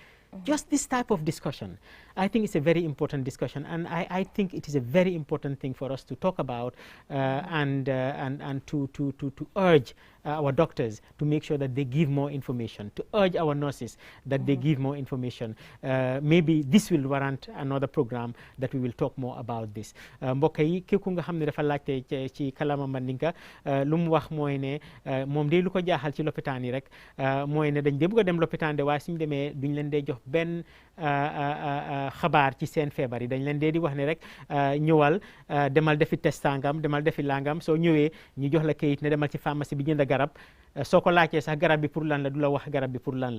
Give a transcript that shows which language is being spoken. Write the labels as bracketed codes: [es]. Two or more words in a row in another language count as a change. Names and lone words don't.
[en] Just this type of discussion, I think it's a very important discussion, and I think it is a very important thing for us to talk about and to urge our doctors to make sure that they give more information, to urge our nurses that they give more information. Maybe this will warrant another program that we will talk more about this. [wo] Mbokk yi ki ku nga xam ne dafa laajte ci kalama Mandinka lu mu wax mooy ne moom de lu ko jaaxal ci lopitaan yi rek mooy ne dañ de bëgg a dem lopitaan de waaye suñu demee duñ leen dee jox benn xabaar ci seen feebar yi. Dañ leen dee di wax ne rek ñëwal demal defi test sangam, demal defi langam, soo ñëwee ñu jox la kayit ne demal ci pharmacie bi jënd garab, soo ko laajtee sax garab bi pour lan la du la wax garab bi pour lan la.